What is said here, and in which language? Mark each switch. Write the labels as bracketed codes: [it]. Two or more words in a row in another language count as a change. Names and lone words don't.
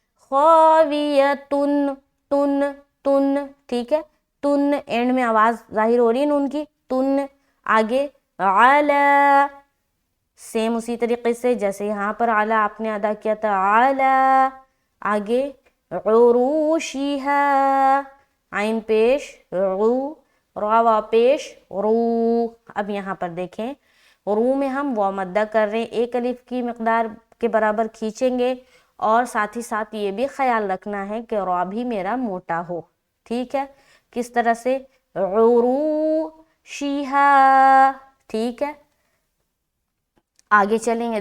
[ar] خَاوِيَةٌ. تن تن. [ur] ٹھیک ہے، تن اینڈ میں آواز ظاہر ہو رہی ہے نون کی. [ar] تن. [ur] آگے عَلَى، سیم اسی طریقے سے جیسے یہاں پر عَلَى آپ نے ادا کیا تھا. عَلَى. آگے عُرُوشِهَا، عین پیش عُو، را پیش رو. اب یہاں پر دیکھیں رو میں ہم واو مدہ کر رہے ہیں، 1 الف کی مقدار کے برابر کھینچیں گے اور ساتھ ہی ساتھ یہ بھی خیال رکھنا ہے کہ را بھی میرا موٹا ہو. ٹھیک ہے، کس طرح سے؟ عُروشِهَا. ٹھیک ہے، آگے چلیں گے.